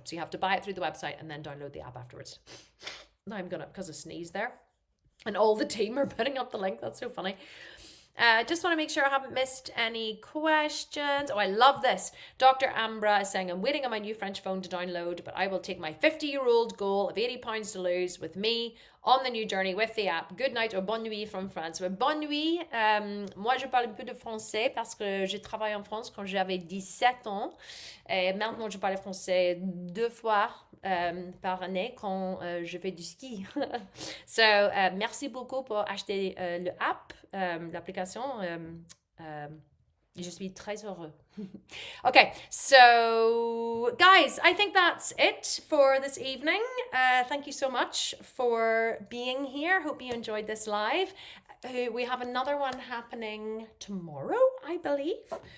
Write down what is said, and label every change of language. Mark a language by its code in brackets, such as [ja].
[en] So you have to buy it through the website and then download the app afterwards. Now I'm gonna, because I sneezed there, and all the team are putting up the link. That's so funny. Just want to make sure I haven't missed any questions. Oh, I love this. Dr. Ambra is saying, I'm waiting on my new French phone to download, but I will take my 50-year-old goal of 80 pounds to lose with me on the new journey with the app. Good night or [fr] bonne nuit [en] from France. [fr] Bonne nuit. Moi, je parle un peu de français parce que j'ai travaillé en France quand j'avais 17 ans. Et maintenant, je parle français 2 fois par année quand je fais du ski. So, merci beaucoup pour acheter le app, l'application. Je suis très heureux. [en] Okay, so guys, I think that's it for this evening. Thank you so much for being here. Hope you enjoyed this live. We have another one happening tomorrow, I believe.